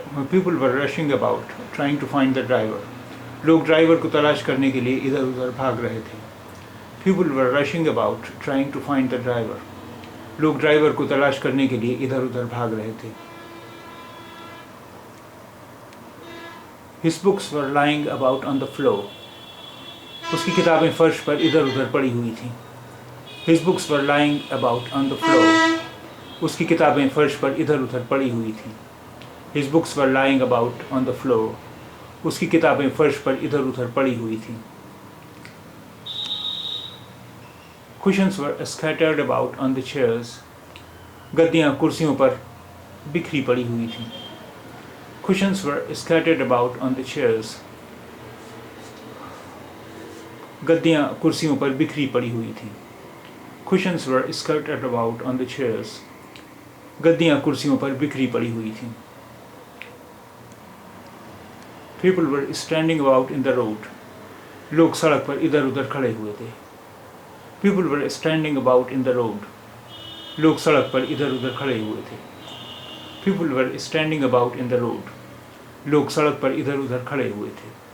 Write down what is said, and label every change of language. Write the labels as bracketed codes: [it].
[en] People were rushing about trying to find the driver. [hi] लोग driver को तलाश करने के लिए इधर उधर भाग रहे थे. [en] People were rushing about trying to find the driver. [hi] लोग ड्राइवर को तलाश करने के लिए इधर उधर भाग रहे थे. [en] His books were lying about on the floor. [hi] उसकी किताबें फर्श पर इधर उधर पड़ी हुई थीं. [en] His books were lying about on the floor. [hi] उसकी किताबें फर्श पर इधर उधर पड़ी हुई थीं. [en] His books were lying about on the floor. [hi] उसकी किताबें फर्श पर इधर उधर पड़ी हुई थीं. [en] Cushions were scattered about on the chairs. [hi] गद्दियाँ कुर्सियों पर बिखरी पड़ी हुई थीं. [en] Cushions were scattered about on the chairs. [hi] गद्दियाँ कुर्सियों पर बिखरी पड़ी हुई थीं. [en] Cushions were scattered about on the chairs. [hi] गद्दियाँ कुर्सियों पर बिखरी पड़ी हुई थीं. [en] People were standing about in the road. [hi] लोग सड़क पर इधर उधर खड़े हुए थे. [en] People were standing about in the road. [hi] लोग सड़क पर इधर उधर खड़े हुए थे. [en] People were standing about in the road. [hi] लोग सड़क पर इधर उधर खड़े हुए थे.